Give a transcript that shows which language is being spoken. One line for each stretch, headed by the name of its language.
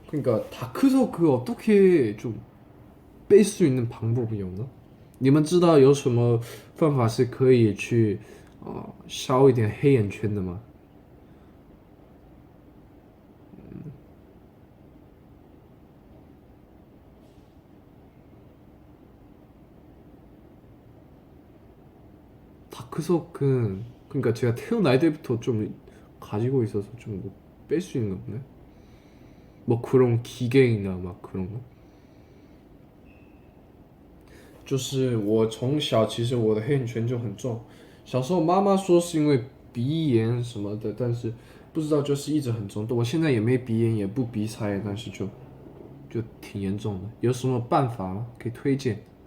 Korean: 그러니까 다크서 그 어떻게 좀 뺄 수 있는 방법이 없나?
Chinese: 你们知道有什么方法是可以去消一点黑眼圈的吗？
Korean: 다크서클은 그러니까 제가 태어날 때부터 좀 가지고 있어서 좀 뺄 수 있는 거네. 뭐 그런 기계이나 막 그런 거。
Chinese: 就是我从小其实我的黑眼圈就很重，小时候妈妈说是因为鼻炎什么的，但是不知道就是一直很重，我现在也没鼻炎也不鼻塞，但是就挺严重的。有什么办法可以推荐？